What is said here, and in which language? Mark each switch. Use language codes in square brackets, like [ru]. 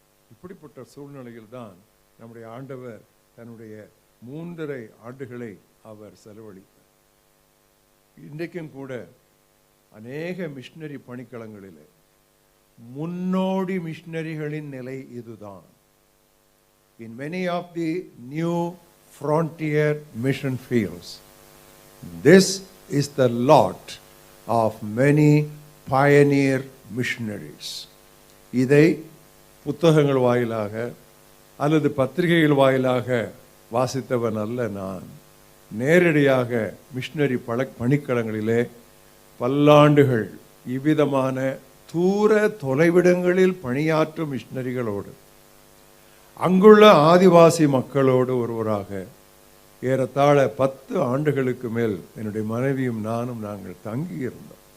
[ta] இப்படிப்பட்ட சூழ்நிலையில் தான் நம்முடைய ஆண்டவர் தன்னுடைய 3.5 ஆண்டுகளை அவர் செலவழித்தார். இன்றைக்கும் கூட அநேக மிஷனரி பணிக்களங்களிலே முன்னோடி மிஷனரிகளின் நிலை இதுதான். [en] In many of the new frontier mission fields, this is the lot of many pioneer missionaries. [ta] இதை புத்தகங்கள் வாயிலாக அல்லது பத்திரிகைகள் வாயிலாக வாசித்தவன் அல்ல நான். நேரடியாக மிஷனரி பணிக்களங்களிலே பல்லாண்டுகள் இவ்விதமான தூர தொலைவிடங்களில் பணியாற்றும் மிஷனரிகளோடு, அங்குள்ள ஆதிவாசி மக்களோடு ஒருவராக ஏறத்தாழ 10 ஆண்டுகளுக்கு மேல் என்னுடைய மனைவியும் நானும் நாங்கள் தங்கி இருந்தோம்.